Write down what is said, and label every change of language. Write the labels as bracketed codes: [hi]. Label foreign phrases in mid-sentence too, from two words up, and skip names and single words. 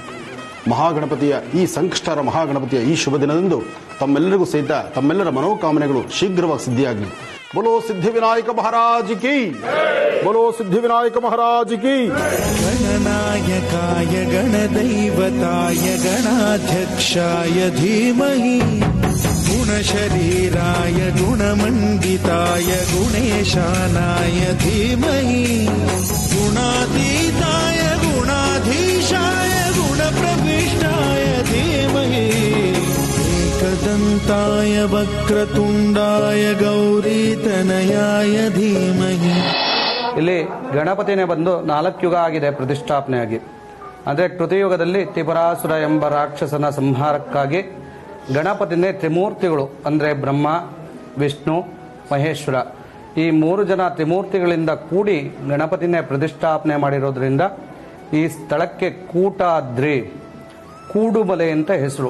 [kn] ಮಹಾಗಣಪತಿಯ ಈ ಸಂಕಷ್ಟರ ಮಹಾಗಣಪತಿಯ ಈ ಶುಭ ದಿನದಂದು ತಮ್ಮೆಲ್ಲರಿಗೂ ಸಹಿತ ತಮ್ಮೆಲ್ಲರ ಮನೋಕಾಮನೆಗಳು ಶೀಘ್ರವಾಗಿ ಸಿದ್ಧಿಯಾಗಲಿ. [hi] बोलो सिद्धिविनायक महाराज की, बोलो सिद्धिविनायक महाराज की. [sa] गणनायकाय गणदैवताय गणाध्यक्षाय धीमहि गुणशरीराय गुणमण्डिताय गुणेशानाय धीमहि गुणातीताय गुणाधीशाय गुणप्रविष्टाय धीमहि एकदन्ताय वक्रतुण्डाय गौरीतनयाय धीमहि. [kn] ಇಲ್ಲಿ ಗಣಪತಿನೇ ಬಂದು 4 ಯುಗ ಆಗಿದೆ ಪ್ರತಿಷ್ಠಾಪನೆಯಾಗಿ. ಅಂದರೆ ಕೃತಯುಗದಲ್ಲಿ ತ್ರಿಪುರಾಸುರ ಎಂಬ ರಾಕ್ಷಸನ ಸಂಹಾರಕ್ಕಾಗಿ ಗಣಪತಿನೇ ತ್ರಿಮೂರ್ತಿಗಳು ಅಂದರೆ ಬ್ರಹ್ಮ, ವಿಷ್ಣು, ಮಹೇಶ್ವರ ಈ 3 ಜನ ತ್ರಿಮೂರ್ತಿಗಳಿಂದ ಕೂಡಿ ಗಣಪತಿನೇ ಪ್ರತಿಷ್ಠಾಪನೆ ಮಾಡಿರೋದ್ರಿಂದ ಈ ಸ್ಥಳಕ್ಕೆ ಕೂಟಾದ್ರಿ, ಕೂಡುಮಲೆ ಅಂತ ಹೆಸರು.